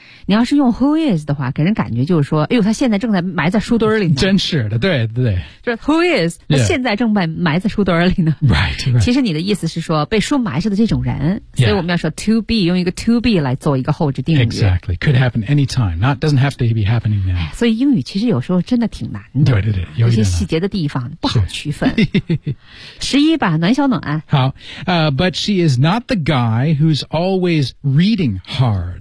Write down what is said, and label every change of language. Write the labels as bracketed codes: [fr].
[zh] 你要是用 who is 的话，给人感觉就是说，哎呦，他现在正在埋在书堆里呢。真是的，对对对，就是 who is 他现在正埋在书堆里呢。 [en] Right, [zh] 其实你的意思是说被书埋着的这种人，所以我们要说 to be， 用一个 to be 来做一个后置定语。 [en] Exactly, could happen anytime, not doesn't have to be happening now. [zh] 所以英语其实有时候真的挺难的，对对对，有些细节的地方不好区分。十一吧，暖小暖。好， [en] but she is not the guy who's always reading hard.